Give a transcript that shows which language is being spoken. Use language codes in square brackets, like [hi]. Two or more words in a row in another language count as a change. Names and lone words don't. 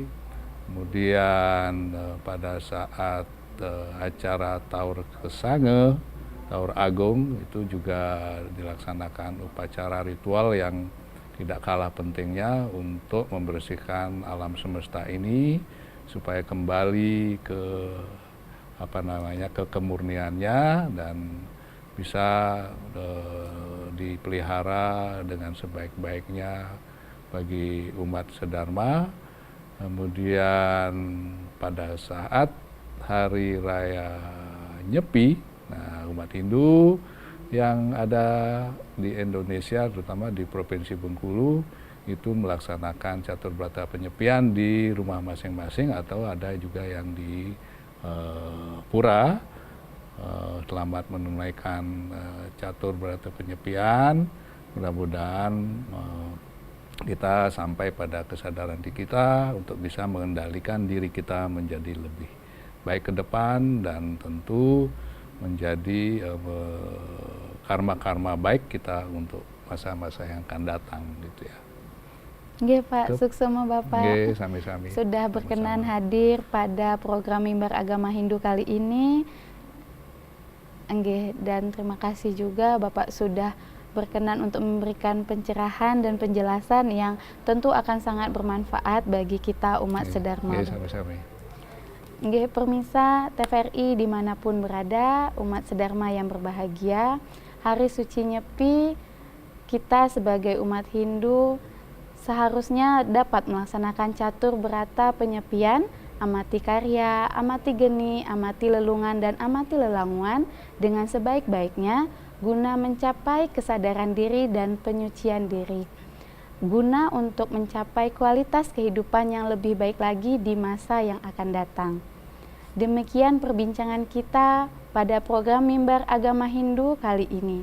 [id] Kemudian pada saat acara Taur Kesange, Taur Agung, itu juga dilaksanakan upacara ritual yang tidak kalah pentingnya untuk membersihkan alam semesta ini supaya kembali ke ke kemurniannya dan bisa dipelihara dengan sebaik-baiknya bagi umat sedharma. Kemudian pada saat Hari Raya Nyepi, nah umat Hindu yang ada di Indonesia, terutama di Provinsi Bengkulu, itu melaksanakan catur berata penyepian di rumah masing-masing atau ada juga yang di pura. Selamat menunaikan catur berata penyepian. Mudah-mudahan kita sampai pada kesadaran di kita untuk bisa mengendalikan diri kita menjadi lebih baik ke depan dan tentu menjadi karma-karma baik kita untuk masa-masa yang akan datang gitu ya. [ban] Nggih Pak, suksema Bapak. Nggih, sami-sami. [id] Sudah berkenan Sama-sama. hadir pada program Mimbar Agama Hindu kali ini. Nggih, dan terima kasih juga Bapak sudah berkenan untuk memberikan pencerahan dan penjelasan yang tentu akan sangat bermanfaat bagi kita umat sedharma. [ban] Nggih, sami-sami. [id] Nggih, pemirsa TVRI dimanapun berada, umat sedharma yang berbahagia, Hari Suci Nyepi, kita sebagai umat Hindu seharusnya dapat melaksanakan catur berata penyepian, amati karya, amati geni, amati lelungan, dan amati lelanguan dengan sebaik-baiknya guna mencapai kesadaran diri dan penyucian diri, guna untuk mencapai kualitas kehidupan yang lebih baik lagi di masa yang akan datang. Demikian perbincangan kita pada program Mimbar Agama Hindu kali ini.